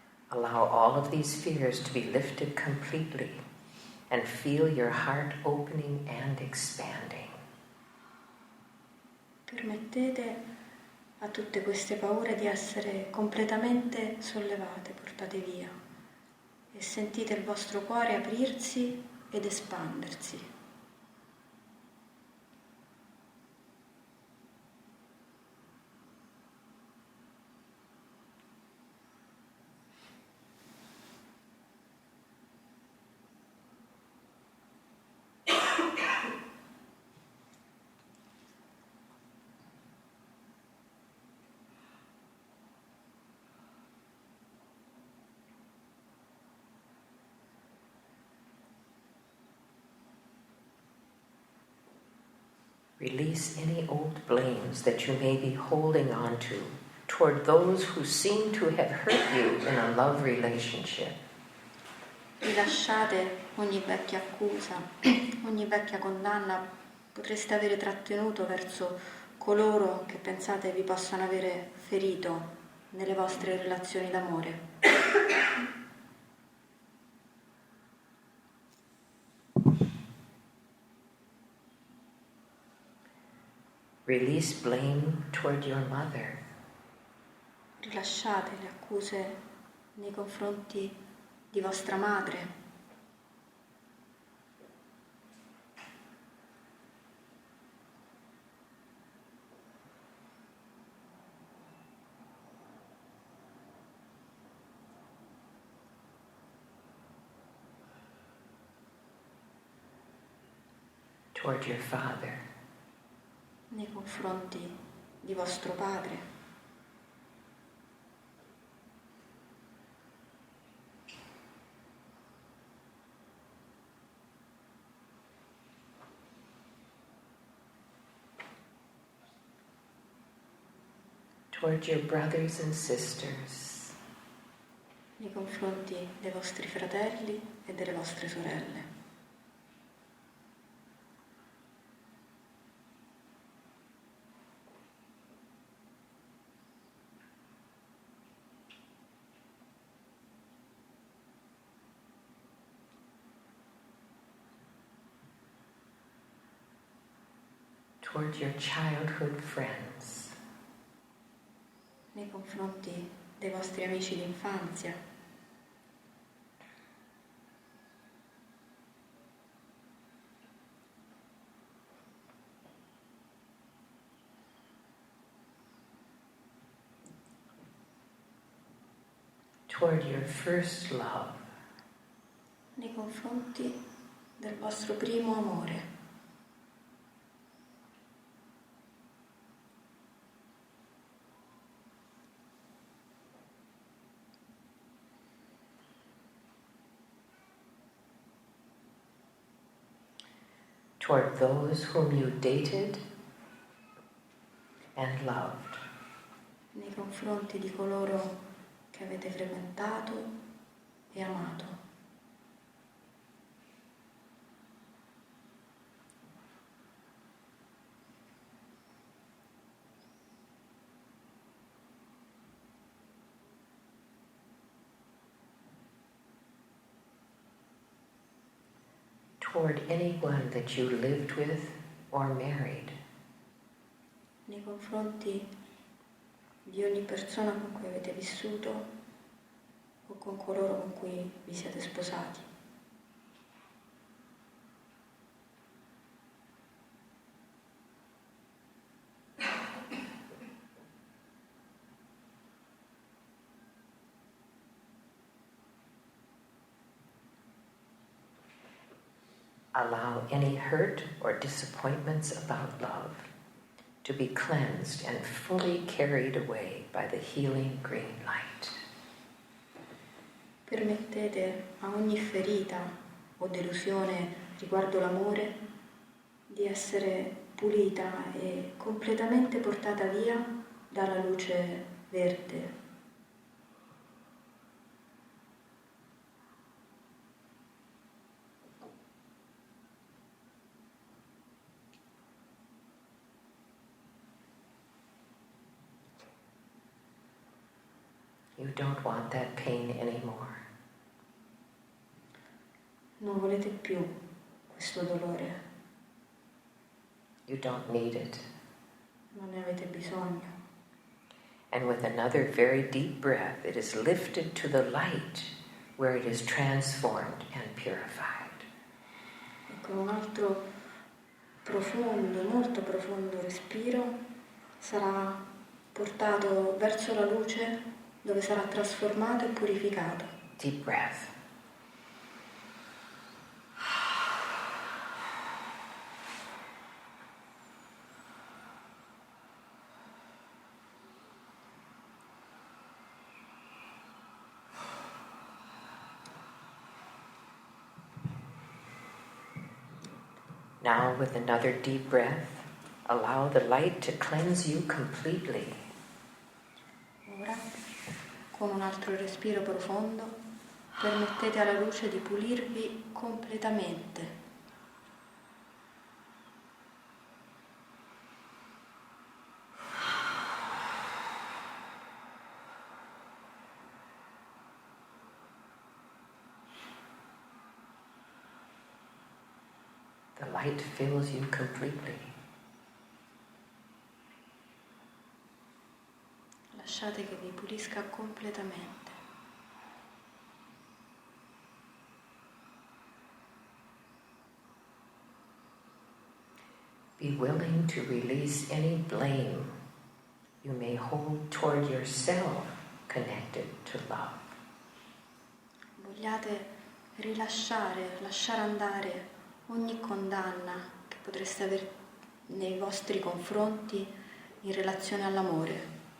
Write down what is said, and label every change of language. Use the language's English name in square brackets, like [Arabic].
[English] Allow all of these fears to be lifted completely and feel your heart opening and expanding. [Italian] Permettete a tutte queste paure di essere completamente sollevate, portate via, e sentite il vostro cuore aprirsi ed espandersi. [English] Release any old blames that you may be holding on to toward those who seem to have hurt you in a love relationship. [Italian] Rilasciate ogni vecchia accusa, ogni vecchia condanna potreste avere trattenuto verso coloro che pensate vi possano avere ferito nelle vostre relazioni d'amore. [English] Release blame toward your mother. [Italian] Rilasciate le accuse nei confronti di vostra madre. [English] Toward your father. [Italian] Nei confronti di vostro padre. [English] Toward your brothers and sisters. [Italian] Nei confronti dei vostri fratelli e delle vostre sorelle. [English] Toward your childhood friends. [Italian] Nei confronti dei vostri amici d'infanzia. [English] toward your first love. [Italian] Nei confronti del vostro primo amore. [English] Toward those whom you dated and loved. [Italian] Nei confronti di coloro che avete frequentato e amato. [English] Toward anyone that you lived with or married. [Italian] Nei confronti di ogni persona con cui avete vissuto o con coloro con cui vi siete sposati. [English] Allow any hurt or disappointments about love to be cleansed and fully carried away by the healing green light. [Italian] Permettete a ogni ferita o delusione riguardo l'amore di essere pulita e completamente portata via dalla luce verde. [English] You don't want that pain anymore. [Italian] Non volete più questo dolore. [English] You don't need it. [Italian] Non ne avete bisogno. [English] And with another very deep breath, it is lifted to the light where it is transformed and purified. [Italian] E con un altro profondo, molto profondo respiro sarà portato verso la luce dove sarà trasformato e purificato. [English] Deep breath. Now, with another deep breath, allow the light to cleanse you completely. [Italian] Ora, con un altro respiro profondo, permettete alla luce di pulirvi completamente. [English] The light fills you completely. [Italian] Lasciate che vi pulisca completamente. [English] Be willing to release any blame you may hold toward yourself connected to love. [Italian] Vogliate rilasciare, lasciare andare ogni condanna che potreste avere nei vostri confronti in relazione all'amore.